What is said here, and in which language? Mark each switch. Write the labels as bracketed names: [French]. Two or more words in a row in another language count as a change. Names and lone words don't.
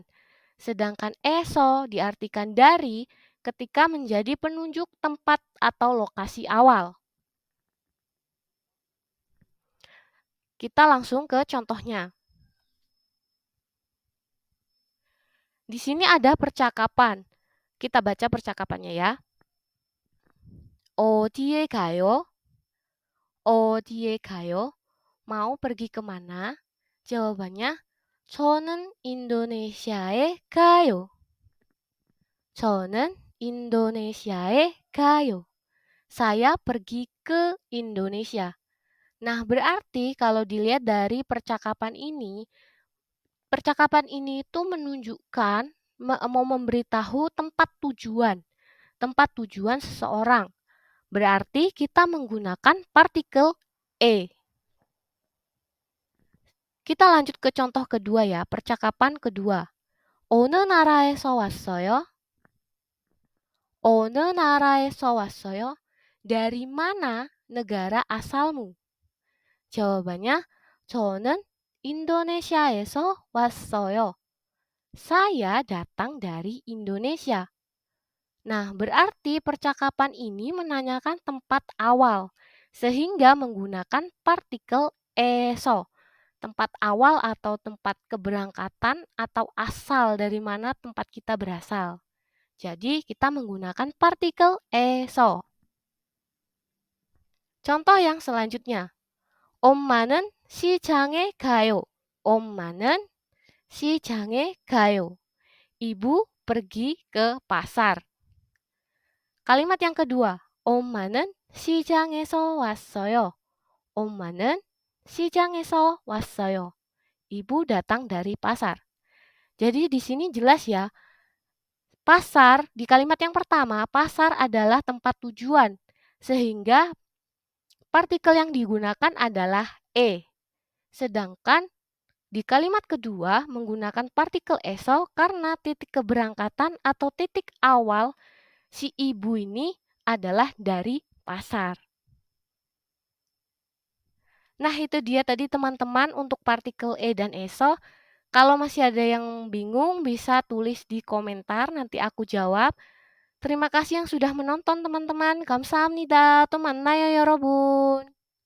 [Indonesian] Sedangkan eso diartikan dari ketika menjadi penunjuk tempat atau lokasi awal. Kita langsung ke contohnya. Di sini ada percakapan. Kita baca percakapannya ya. [Korean] 어디에 가요? 어디에 가요? [Indonesian] Mau pergi kemana? Jawabannya, [Korean] 저는 인도네시아에 가요. 저는 인도네시아에 가요. [Indonesian] Saya pergi ke Indonesia. Nah, berarti kalau dilihat dari percakapan ini itu menunjukkan mau memberitahu tempat tujuan seseorang. Berarti kita menggunakan partikel e. Kita lanjut ke contoh kedua ya, percakapan kedua. [Korean] 어느 나라에서 왔어요? 어느 나라에서 왔어요? [Indonesian] Dari mana negara asalmu? Jawabannya, [Korean] 저는 인도네시아에서 왔어요. [Indonesian] Saya datang dari Indonesia. Nah, berarti percakapan ini menanyakan tempat awal, sehingga menggunakan partikel eso. Tempat awal atau tempat keberangkatan atau asal dari mana tempat kita berasal. Jadi, kita menggunakan partikel eso. Contoh yang selanjutnya. [Korean] 엄마는 시장에 가요. 엄마는 시장에 가요. [Indonesian] Ibu pergi ke pasar. Kalimat yang kedua. [Korean] 엄마는 시장에서 왔어요. 엄마는 시장에서 왔어요. [Indonesian] Ibu datang dari pasar. Jadi di sini jelas ya, pasar di kalimat yang pertama, pasar adalah tempat tujuan. Sehingga partikel yang digunakan adalah e. Sedangkan di kalimat kedua menggunakan partikel eso karena titik keberangkatan atau titik awal si ibu ini adalah dari pasar. Nah, itu dia tadi teman-teman untuk partikel e dan eso. Kalau masih ada yang bingung bisa tulis di komentar, nanti aku jawab. Terima kasih yang sudah menonton teman-teman. [Korean] 감사합니다. 또 만나요, 여러분.